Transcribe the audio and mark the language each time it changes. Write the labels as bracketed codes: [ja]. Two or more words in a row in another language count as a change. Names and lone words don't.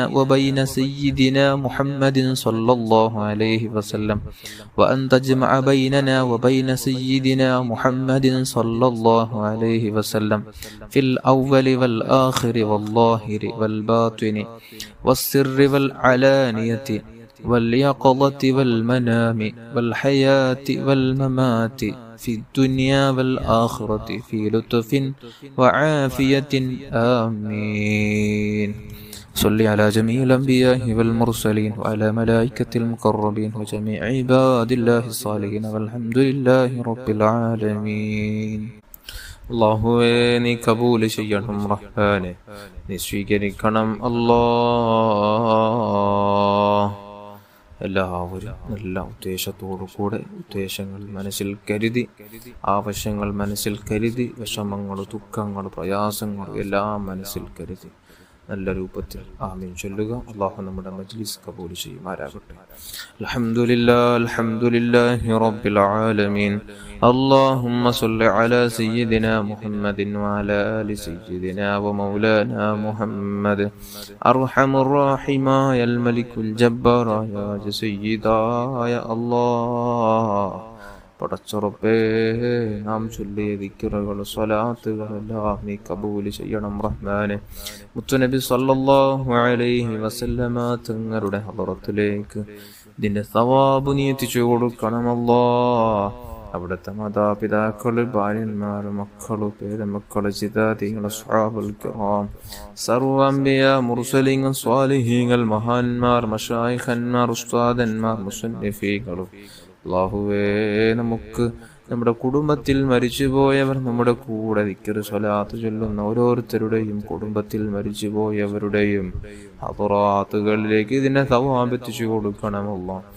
[ar] وبين سيدنا محمد صلى الله عليه وسلم وأن تجمع بيننا وبين سيدنا محمد صلى الله عليه وسلم في الأول والآخر والظاهر والباطن والسر والعلانية واليقظة والمنام والحياة والممات في الدنيا والآخرة في لطف وعافية آمين. صل على جميع الأنبياء والمرسلين وعلى ملائكة المقربين وجميع عباد الله الصالحين والحمد لله رب العالمين. [ml] അള്ളാഹുവേ നീ കബൂൽ ചെയ്യണം റഹ്മാനെ, നീ സ്വീകരിക്കണം അല്ലാഹ്. എല്ലാവരും നല്ല ഉദ്ദേശത്തോടു കൂടെ ഉദ്ദേശങ്ങൾ മനസ്സിൽ കരുതി, ആവശ്യങ്ങൾ മനസ്സിൽ കരുതി, വിഷമങ്ങൾ, ദുഃഖങ്ങൾ, പ്രയാസങ്ങൾ എല്ലാം മനസ്സിൽ കരുതി നല്ല രൂപത്തിൽ ആമീൻ ചൊല്ലുക. അല്ലാഹു നമ്മുടെ മജ്ലിസ് കബൂൽ ചെയ്യുമാറാകട്ടെ. [ar] الحمد لله رب العالمين. اللهم صل على سيدنا محمد وعلى آل سيدنا ومولانا محمد أرحم الراحمين يا الملك الجبار يا سيدا يا الله. [ml] പടച്ചുറപ്പേ, നാം ചൊല്ലിയ ദിക്റുകൾ സ്വലാത്തുകളെല്ലാം നീ കബൂൽ ചെയ്യണം റഹ്മാനെ. മുത്തുനബി [ar] صلى الله عليه وسلم [ml] തങ്ങളുടെ ഹദറത്തിലേക്ക് ഇതിന്റെ സവാബ് നീ എത്തിച്ചു കൊടുക്കണമല്ലോ. അവിടുത്തെ മാതാപിതാക്കള്, ഭാര്യന്മാര്, മക്കള്, പേരമക്കള്, ജിദാദികള്, [ar] الصحابة الكرام, [ml] സർവ്വ അംബിയ, മുർസലീങ്ങൾ, സ്വാലിഹീങ്ങൾ, മഹാന്മാർ, മശായിഖന്മാർ, ഉസ്താദന്മാർ, മുസന്നിഫീകൾ, അല്ലാഹുവേ നമുക്ക് നമ്മുടെ കുടുംബത്തിൽ മരിച്ചുപോയവർ, നമ്മുടെ കൂടെ ദിക്റ് സ്വലാത്ത് ചൊല്ലുന്ന ഓരോരുത്തരുടെയും കുടുംബത്തിൽ മരിച്ചുപോയവരുടെയും ഹദറാത്തുകളിലേക്ക് ഇതിനെ സവാബ് എത്തിച്ചു കൊടുക്കണമല്ലോ.